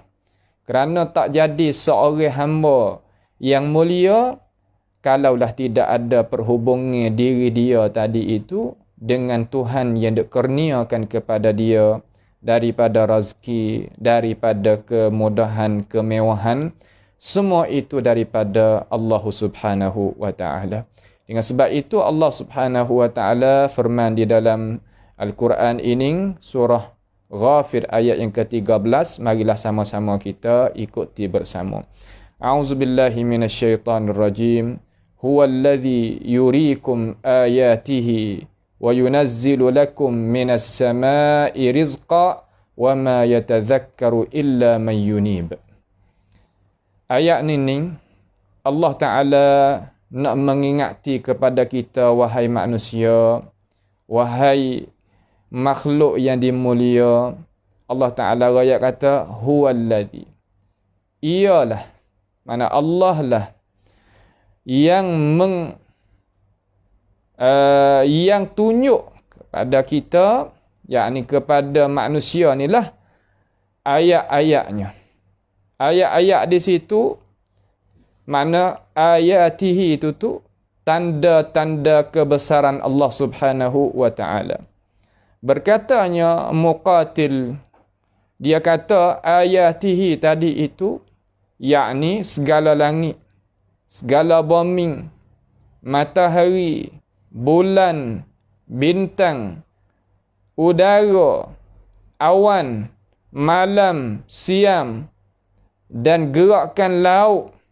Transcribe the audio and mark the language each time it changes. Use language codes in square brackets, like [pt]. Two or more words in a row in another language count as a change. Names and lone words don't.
[ms] Kerana tak jadi seorang hamba yang mulia kalaulah tidak ada perhubungan diri dia tadi itu dengan Tuhan yang dikurniakan kepada dia daripada rezeki, daripada kemudahan, kemewahan, semua itu daripada Allah [ar] سبحانه وتعالى. [ms] Dengan sebab itu Allah [ar] سبحانه وتعالى [ms] firman di dalam Al-Quran ini, surah Ghafir ayat yang ke-13, marilah sama-sama kita ikuti bersama. [ar] أعوذ بالله من الشيطان الرجيم. هو الذي يريكم آياته وينزل لكم من السماء رزقا وما يتذكر إلا من ينيب. [ms] Ayat ini Allah Ta'ala nak mengingati kepada kita, wahai manusia, wahai makhluk yang dimulia. Allah Ta'ala raya kata huwallazi, ialah, mana Allah lah yang tunjuk kepada kita, yakni kepada manusia ni lah ayat-ayatnya. Ayat-ayat di situ, mana ayatihi itu tu tanda-tanda kebesaran Allah [ar] سبحانه وتعالى. [ms] Berkatanya Muqatil, dia kata ayatihi tadi itu yakni segala langit, segala bumi, matahari, bulan, bintang, udara, awan, malam, siang, dan gerakan laut,